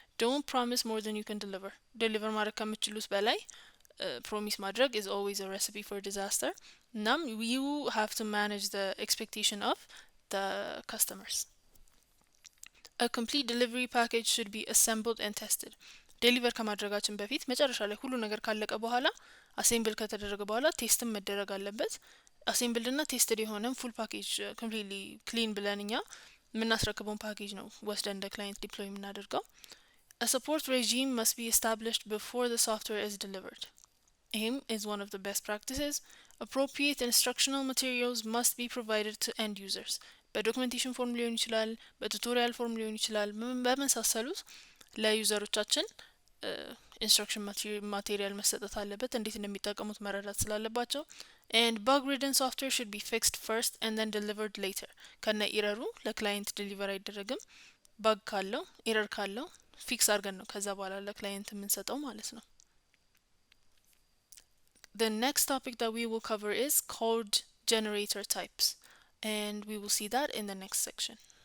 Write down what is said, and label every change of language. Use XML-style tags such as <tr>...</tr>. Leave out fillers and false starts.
<en>Don't promise more than you can deliver. Deliver</en> <am>ማድረግ ከምትችሉት በላይ</am> <en>promise</en> <am>ማድረግ</am> <en>is always a recipe for disaster. Now you have to manage the expectation of the customers. A complete delivery package should be assembled and tested.</en> <am>ዴሊቨር ከማድረጋችን በፊት መጨረሻ ላይ ሁሉ ነገር ካለቀ በኋላ አሴምብል ከተደረገ በኋላ ቴስትም መደረግ አለበት። አሴምብል እና ቴስትድ የሆነም ፉል ፓኬጅ ኮምፕሊትሊ ክሊን ብለን እኛ የምናስረክበውን ፓኬጅ ነው ወስደን እንደ ክላይንት ዲፕሎይ የምናደርገው።</am> <en>A support regime must be established before the software is delivered. AIM is one of the best practices. Appropriate instructional materials must be provided to end users.</en> <am>በዶክመንቴሽን ፎርም ሊሆን ይችላል፣ በቱቶሪያል ፎርም ሊሆን ይችላል፣ በመሳሰሉት ለዩዘሮቻችን ኢንስትራክሽን ማቴሪያል መሰጠት አለበት እንዴት እንደሚጠቀሙት መረዳት ስላለባቸው።</am> <en>and bug ridden software should be fixed first and then delivered later.</en> <am>ከነ ኢረሩ ለክላይንት ዲሊቨር አይደረግም። ባግ ካለው ኢረር ካለው ፊክስ አድርገን ነው ከዛ በኋላ ለክላይንት የምንሰጠው ማለት ነው።</am> <en>The next topic that we will cover is code generator types, and we will see that in the next section.</en>